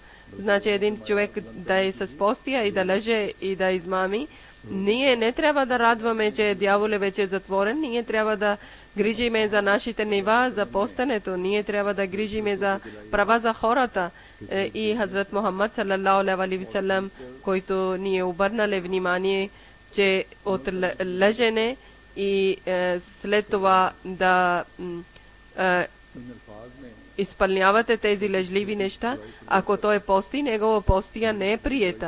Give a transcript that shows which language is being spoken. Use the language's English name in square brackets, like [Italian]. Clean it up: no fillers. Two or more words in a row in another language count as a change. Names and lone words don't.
[Bulgarian] Значи един човек да е с постия и да лъже и да измами, ние не трябва да радваме, че дявол е вече затворен. Ние трябва да грижиме за нашите нива, за постенето. Ние трябва да грижиме за права за хората. И Хазрат Мухаммад [Arabic] صلى الله عليه وسلم, [Bulgarian] който ни е обърнали внимание, че от лъжене и след това да изпълнявате тези лъжливи неща, ако той пости, негова постия не е приета.